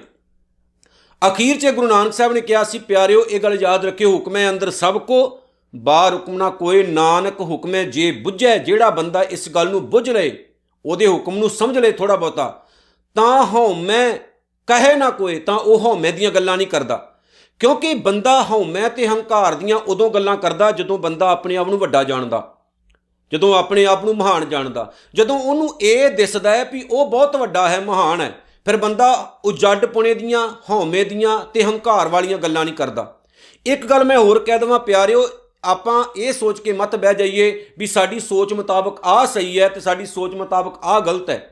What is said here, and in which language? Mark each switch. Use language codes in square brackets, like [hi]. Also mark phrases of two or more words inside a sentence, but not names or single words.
[pa] ਅਖੀਰ 'ਚ ਗੁਰੂ ਨਾਨਕ ਸਾਹਿਬ ਨੇ ਕਿਹਾ ਸੀ ਪਿਆਰਿਓ ਇਹ ਗੱਲ ਯਾਦ ਰੱਖਿਓ, ਹੁਕਮੇ ਅੰਦਰ ਸਭ ਕੋ ਬਾਹਰ ਹੁਕਮ ਨਾ ਕੋਈ, ਨਾਨਕ ਹੁਕਮੇ ਜੇ ਬੁੱਝੈ। ਜਿਹੜਾ ਬੰਦਾ ਇਸ ਗੱਲ ਨੂੰ ਬੁੱਝ ਲਏ, ਉਹਦੇ ਹੁਕਮ ਨੂੰ ਸਮਝ ਲਏ ਥੋੜ੍ਹਾ ਬਹੁਤਾ, ਤਾਂ ਹਉਮੈ ਕਹੇ ਨਾ ਕੋਈ, ਤਾਂ ਉਹ ਹਉਮੈ ਦੀਆਂ ਗੱਲਾਂ ਨਹੀਂ ਕਰਦਾ। ਕਿਉਂਕਿ ਬੰਦਾ ਹਉਮੈ ਤੇ ਹੰਕਾਰ ਦੀਆਂ ਉਦੋਂ ਗੱਲਾਂ ਕਰਦਾ ਜਦੋਂ ਬੰਦਾ ਆਪਣੇ ਆਪ ਨੂੰ ਵੱਡਾ ਜਾਣਦਾ, ਜਦੋਂ ਆਪਣੇ ਆਪ ਨੂੰ ਮਹਾਨ ਜਾਣਦਾ, ਜਦੋਂ ਉਹਨੂੰ ਇਹ ਦਿਸਦਾ ਹੈ ਵੀ ਉਹ ਬਹੁਤ ਵੱਡਾ ਹੈ, ਮਹਾਨ ਹੈ, ਫਿਰ ਬੰਦਾ ਉਜੱਡਪੁਣੇ ਦੀਆਂ, ਹਉਮੈ ਦੀਆਂ ਤੇ ਹੰਕਾਰ ਵਾਲੀਆਂ ਗੱਲਾਂ ਨਹੀਂ ਕਰਦਾ। ਇੱਕ ਗੱਲ ਮੈਂ ਹੋਰ ਕਹਿ ਦੇਵਾਂ ਪਿਆਰਿਓ, ਆਪਾਂ ਇਹ ਸੋਚ ਕੇ ਮਤ ਬਹਿ ਜਾਈਏ ਵੀ ਸਾਡੀ ਸੋਚ ਮੁਤਾਬਕ ਆਹ ਸਹੀ ਹੈ ਤੇ ਸਾਡੀ ਸੋਚ ਮੁਤਾਬਕ ਆਹ ਗਲਤ ਹੈ।